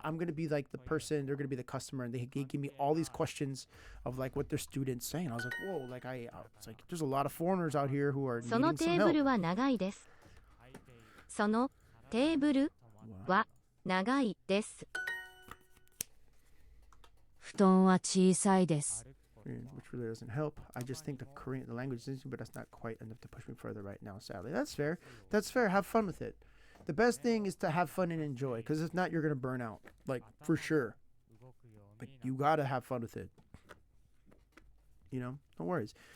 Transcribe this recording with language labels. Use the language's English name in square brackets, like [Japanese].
[English] I'm going to be like the person, they're going to be the customer, and they give me all these questions of like what their students saying. I was like, whoa, like it's like there's a lot of foreigners out here who are needing some help. [Japanese] そのテーブルは長いです。そのテーブルは長いです。布団は小さいです。 [English] Which really doesn't help. I just think the language is interesting, but that's not quite enough to push me further right now, sadly. That's fair. That's fair. Have fun with it. The best thing is to have fun and enjoy, because if not, you're going to burn out. Like, for sure. Like, you got to have fun with it. You know? No worries.